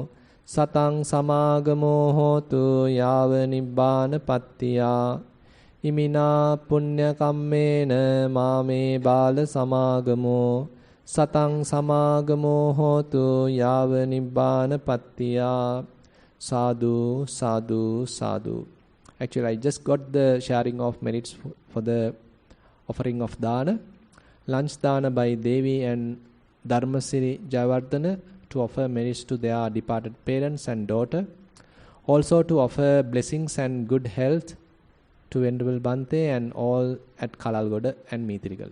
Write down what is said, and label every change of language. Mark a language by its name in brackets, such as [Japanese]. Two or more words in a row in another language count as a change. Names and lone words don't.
[Pali] Satang samāgamo hotu yāva nibbāna pattiyā. Imina punya kammena māme bāla samāgamo. Satang samāgamo hotu yāva nibbāna pattiyā. Sadhu, sadhu, sadhu. [English] Actually, I just got the sharing of merits for the offering of dana. Lunch dana by Devi and Dharmasiri Jayawardhana to offer merits to their departed parents and daughter. Also to offer blessings and good health to Venerable Bhante and all at Kalalgoda and Mithirigala.